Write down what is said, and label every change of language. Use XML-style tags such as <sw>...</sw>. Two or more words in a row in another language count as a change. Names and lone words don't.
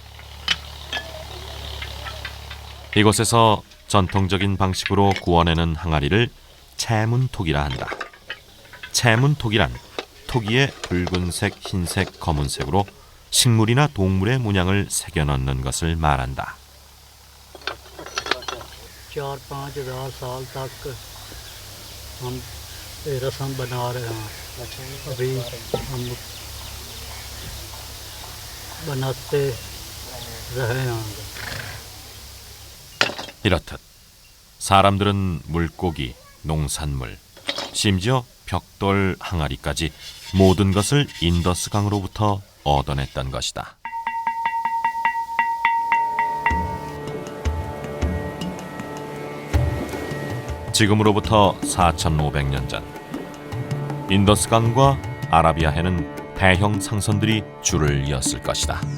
<ko>이곳에서 전통적인 방식으로 구워내는 항아리를 채문톡이라 한다. 채문톡이란 토기에 붉은색, 흰색, 검은색으로 식물이나 동물의 문양을 새겨 넣는 것을 말한다.</ko> <ur>4-5 साल तक हम ये रस्म बना रहे हैं अभी हम बनाते रहे हैं.</ur> <ko>이렇듯 사람들은 물고기, 농산물, 심지어 벽돌 항아리까지 모든 것을 인더스 강으로부터 얻어냈던 것이다. 지금으로부터 4,500년 전 인더스 강과 아라비아해는 대형 상선들이 줄을 이었을 것이다.</ko>